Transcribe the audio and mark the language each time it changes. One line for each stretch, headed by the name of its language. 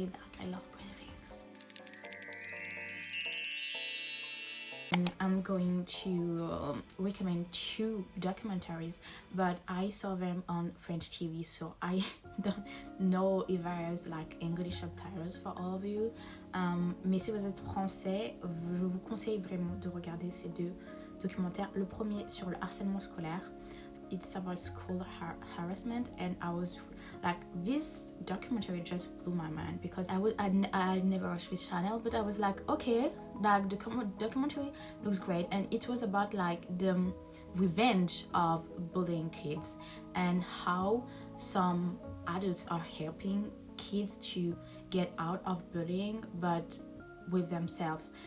English: Like, I love pretty things. And I'm going to recommend 2 documentaries, but I saw them on French TV, so I don't know if there's like English subtitles for all of you.
French: Mais si vous êtes français, je vous conseille vraiment de regarder ces 2 documentaires. Le premier sur le harcèlement scolaire.
English: It's about school harassment, and I was like, this documentary just blew my mind because I never watched this channel, but I was like, okay, like the documentary looks great, and it was about like the revenge of bullying kids and how some adults are helping kids to get out of bullying, but with themselves.